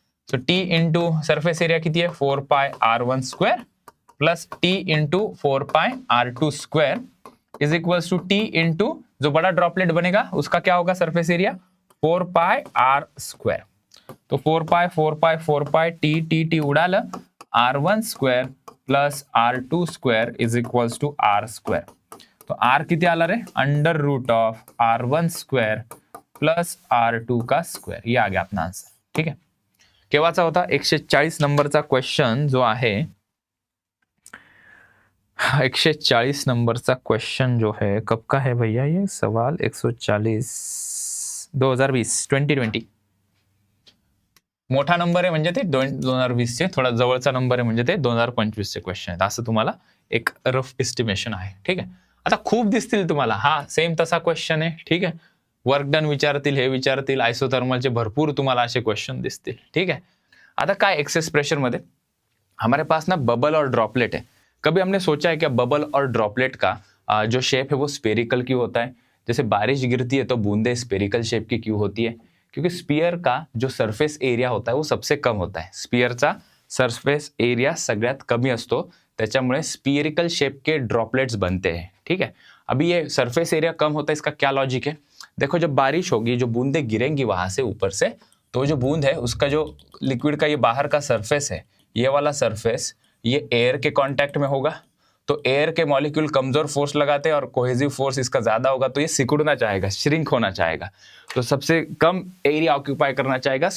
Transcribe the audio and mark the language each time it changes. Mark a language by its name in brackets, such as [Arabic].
[Hindi] सो T into surface area किती है 4 पाय R1 square plus T into 4 pi R2 square is equal to T into जो बड़ा droplet बनेगा उसका क्या होगा सरफेस एरिया 4 पाय R स्क्वेअर. [Marathi] तो 4 पाय T उडालं, R1 square plus R2 square is equal to R square. तो R किती आला रे, under route of R1 square plus R2 का स्क्वेअर. [Hindi] ये आ गया अपना आंसर. [Marathi] ठीक है, केव्हाचा होता 140 नंबरचा क्वेश्चन जो आहे, 140 नंबरचा क्वेश्चन [Hindi] जो है कब का है भैया, ये सवाल [Marathi] 140 2020 मोठा नंबर आहे म्हणजे ते 2020 चे, थोडा जवळचा नंबर आहे म्हणजे ते 2025 चे क्वेश्चन आहेत, असं तुम्हाला एक रफ एस्टिमेशन आहे. ठीक आहे, आता खूप दिसतील तुम्हाला, हा सेम तसा क्वेश्चन आहे. ठीक आहे, वर्क डन विचारतील, हे विचारतील, आइसोथर्मलचे भरपूर तुम्हाला असे क्वेश्चन दिसतील. [Hindi] ठीक है, [Marathi] आता काय एक्सेस प्रेशर मध्ये [Hindi] हमारे पास ना बबल और ड्रॉपलेट है. कभी हमने सोचा है कि बबल और ड्रॉपलेट का जो शेप है वो स्पेरिकल क्यों होता है, जैसे बारिश गिरती है तो बूंदे स्पेरिकल शेप की क्यों होती है, क्योंकि स्पीयर का जो सरफेस एरिया होता है वो सबसे कम होता है. [Marathi] स्पीयरचा सरफेस एरिया सगळ्यात कमी असतो, त्याच्यामुळे स्पीरिकल [Hindi] शेप के ड्रॉपलेट्स बनते हैं. ठीक है, अभी ये सरफेस एरिया कम होता है, इसका क्या लॉजिक है, देखो जब बारिश होगी जो बूंदे गिरेंगी वहां से ऊपर से, तो जो बूंद है उसका जो लिक्विड का ये बाहर का सरफेस है, ये वाला सरफेस ये एयर के कांटेक्ट में होगा, तो एयर के मॉलिक्यूल कमजोर फोर्स लगाते हैं और कोहेसिव फोर्स इसका ज्यादा होगा, तो ये सिकुड़ना चाहेगा, श्रिंक होना चाहेगा, तो सबसे कम एरिया ऑक्यूपाई करना चाहेगा.